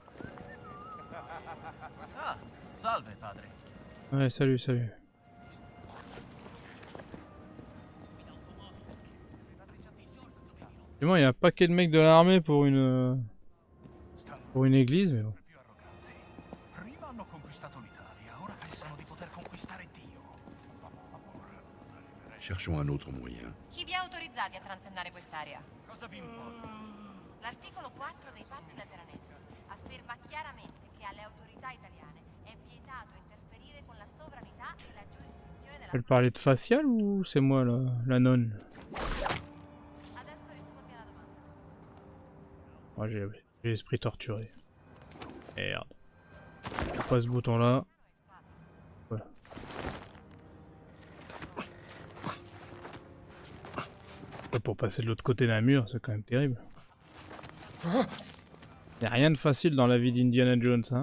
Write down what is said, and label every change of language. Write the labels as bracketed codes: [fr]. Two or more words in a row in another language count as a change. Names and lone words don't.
[it] Ah, salve, padre. [fr] Ouais, salut, salut. Dis-moi, il y a un paquet de mecs de l'armée pour une église, mais bon. [it] Prima hanno conquistato l'Italia, ora pensano di poter conquistare Dio. [fr] Cherchons un autre moyen. [it] Chi vi ha autorizzati a transennare quest'area? Cosa vi importa? L'articolo 4 dei patti lateranensi afferma chiaramente che alle autorità italiane è vietato interferire con la sovranità e la giurisdizione della... [fr] Elle parlait de facial ou c'est moi la nonne? [it] Adesso rispondi alla domanda. [fr] Moi j'ai l'esprit torturé. Merde. Pas ce bouton là. Voilà. Et pour passer de l'autre côté d'un mur, c'est quand même terrible. Y'a rien de facile dans la vie d'Indiana Jones, hein.